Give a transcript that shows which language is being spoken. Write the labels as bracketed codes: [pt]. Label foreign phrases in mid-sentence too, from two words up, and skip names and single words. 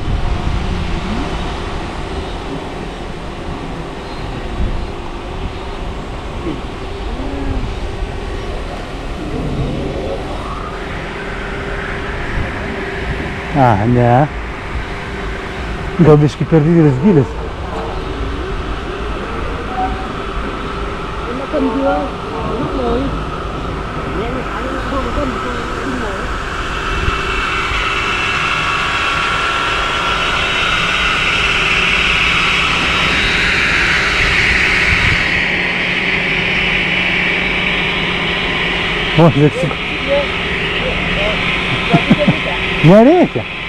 [lt] Ne. Gal biškį per didelis gylis. [vi] Cân chưa? Lúc rồi. Nhẹ một cái nó không cân rồi. [lt] O, žiūrėk. Nereikia.